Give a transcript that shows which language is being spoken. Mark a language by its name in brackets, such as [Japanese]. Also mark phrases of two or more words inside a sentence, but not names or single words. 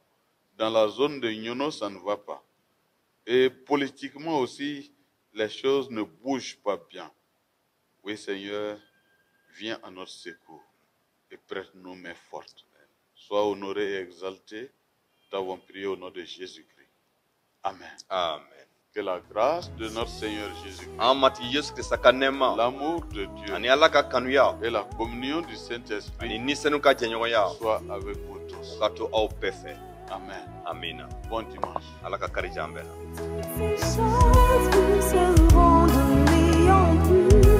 [French] Dans la zone de Nyono, ça ne va pas. Et politiquement aussi, les choses ne bougent pas bien. Oui, Seigneur, viens à notre secours et prête nos mains fortes. Sois honoré et exalté. T'avons prié au nom de Jésus-Christ. Amen. [Bambara] amen [French] Que la grâce de notre Seigneur Jésus-Christ, [Bambara] an matigi yesu krista ka nɛɛma [French] l'amour de Dieu [Bambara] ani ala ka kanuya [French] et la communion du [Bambara] ani [French] Saint-Esprit [Bambara] nisɛnu ka jɛɲɔgɔnya [French] soient avec vous tous. [Bambara] ka to aw bɛɛ fɛ [French] Amen. [Bambara] amina [French] Bon dimanche. [Bambara] ala ka kari jan bɛɛ la [French] Ces choses qui se rendent en plus.